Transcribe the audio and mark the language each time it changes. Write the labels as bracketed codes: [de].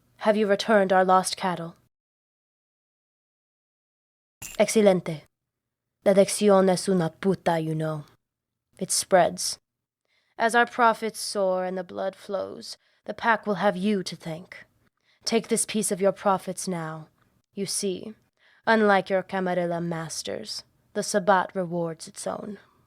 [en] Have you returned our lost cattle? [es] Excelente. La lección es una puta, [en] you know. It spreads. As our profits soar and the blood flows, the pack will have you to thank. Take this piece of your profits now. You see, unlike your Camarilla masters, the Sabbat rewards its own.